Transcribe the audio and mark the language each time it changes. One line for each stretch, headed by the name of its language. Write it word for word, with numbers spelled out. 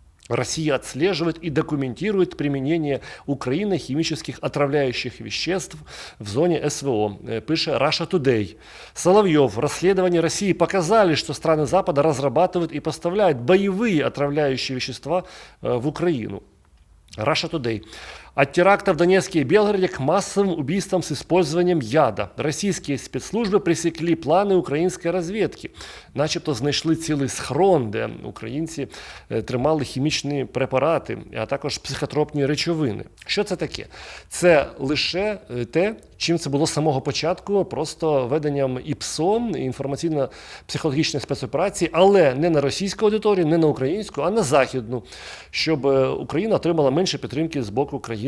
Russian: Россия отслеживает и документирует применение Украины химических отравляющих веществ в зоне СВО, пишет Russia Today. Соловьев: «Расследования России показали, что страны Запада разрабатывают и поставляют боевые отравляющие вещества в Украину». Russia Today: «От терактов в Донецке и Белгороде к массовым убийствам с использованием яда. Российские спецслужбы пресекли планы украинской разведки».
Ukrainian: Начебто знайшли цілий схрон, де українці тримали хімічні препарати, а також психотропні речовини. Що це таке? Це лише те, чим це було з самого початку, просто веденням ІПСО, інформаційно-психологічної спецоперації, але не на російську аудиторію, не на українську, а на західну, щоб Україна отримала менше підтримки з боку країн